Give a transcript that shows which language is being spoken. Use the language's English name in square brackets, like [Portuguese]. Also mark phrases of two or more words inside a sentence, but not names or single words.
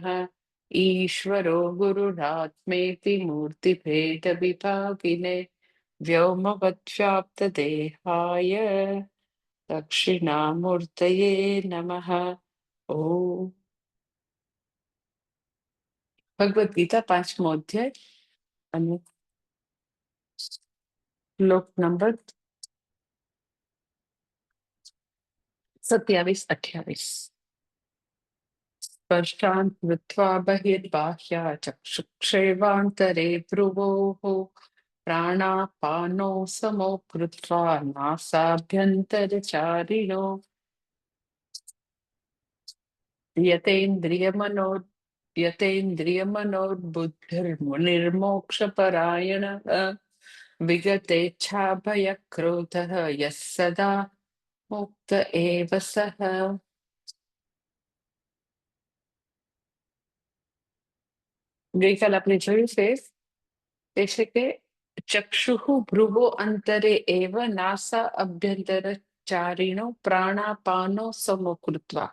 [Sanskrit] ईश्वरो गुरुरात्मेति मूर्तिभेदविभागिने व्योमवद्व्याप्तदेहाय दक्षिणामूर्तये नमः। [Gujarati] ૐ ભગવદ્ ગીતા 5મો અધ્યાય અને શ્લોક નંબર 27-28। [Sanskrit] स्पर्शान् कृत्वा बहिर्बाह्या चक्षुक्षेवान्तरे भ्रुवोः प्राणापानौ समौ कृत्वा नासाभ्यन्तरचारिणो यतेन्द्रियमनोर्बुद्धिर्मुनिर्मोक्षपरायणः विगतेच्छाभयक्रोधः यः सदा मुक्त एव सः। [Gujarati] ગઈકાલ આપણે જોયું છે તે છે કે [Sanskrit] चक्षुः भ्रुवो अंतरे एव नासा अभ्यंतर चारिणो प्राणापानो समो कृत्वा.